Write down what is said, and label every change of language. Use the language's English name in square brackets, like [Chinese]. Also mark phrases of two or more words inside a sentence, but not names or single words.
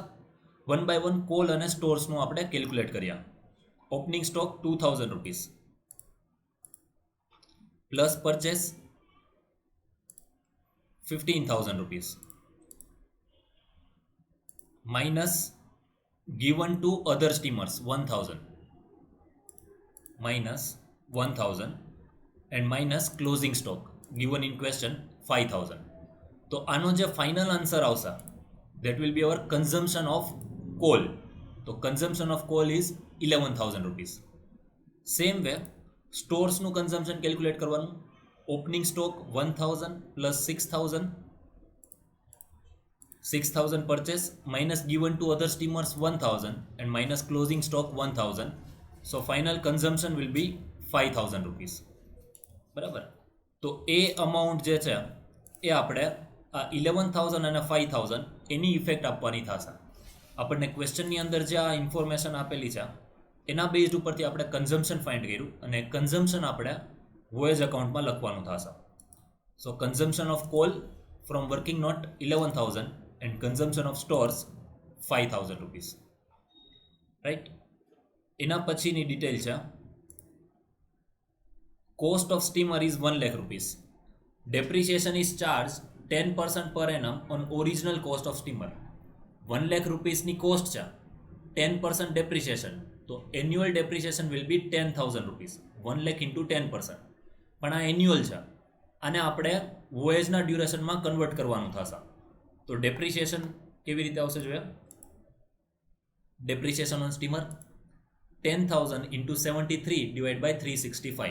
[Gujarati] 1 by 1 કોલ અને સ્ટોર્સનું આપણે કેલ્ક્યુલેટ કર્યા. [English] opening stock 2000 rupees plus purchase 15000 rupees minus given to other steamers 1000 minus 1000 and minus closing stock given in question 5000. [Gujarati] તો આનો જે ફાઇનલ આન્સર આવશે [English] that will be our consumption of coal. તો consumption of coal is 11000 rupees. same way [Gujarati] સ્ટોર્સનું કન્ઝમ્પશન કેલ્ક્યુલેટ કરવાનું. [English] opening stock 1000 plus 6000 purchase minus given to other steamers 1000 and minus closing stock 1000. So final consumption will be 5000 rupees. [Gujarati] બરાબર. તો એ અમાઉન્ટ જે છે એ આપણે આ 11,000 અને 5,000 એની ઇફેક્ટ આપવાની થશે. આપણને ક્વેશ્ચનની અંદર જે આ ઇન્ફોર્મેશન આપેલી છે એના બેઝડ ઉપરથી આપણે કન્ઝમ્પશન ફાઇન્ડ કર્યું અને કન્ઝમ્પશન આપણે વોયેજ અકાઉન્ટમાં લખવાનું થશે. [English] So consumption of coal from working note 11,000 and consumption of stores 5,000 rupees. રાઈટ. [Gujarati] એના પછીની ડિટેલ છે [English] cost of steamer is 1 lakh rupees. depreciation is charge 10% per annum on original cost of steamer. 1 lakh રૂપીસની કોસ્ટ છે, 10% ડેપ્રિસિએશન, તો annual depreciation will be 10,000 rupees. 1 lakh ઇન્ટુ 10%. [Gujarati] પણ આ એન્યુઅલ છે, આને આપણે વોયેજના ડ્યુરેશનમાં કન્વર્ટ કરવાનું થશે. તો ડેપ્રિસિએશન કેવી રીતે આવશે જોઈએ? [English] Depreciation on steamer 10,000 into 73 divide by 365.